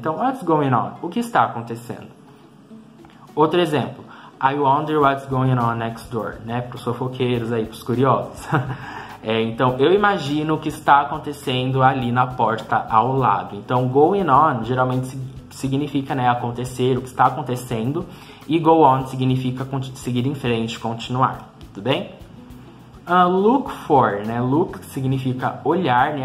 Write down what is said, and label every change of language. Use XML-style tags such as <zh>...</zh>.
<pt>Então,</pt> <en>what's going on?</en> <pt>O que está acontecendo? Outro exemplo.</pt> <en>I wonder what's going on next door,</en> <pt>né? Para os fofoqueiros aí, para os curiosos. Então, eu imagino o que está acontecendo ali na porta ao lado. Então, going on geralmente significa, né, acontecer, o que está acontecendo. E go on significa seguir em frente, continuar. Tudo bem? Look for, né? Look significa olhar, né?</pt>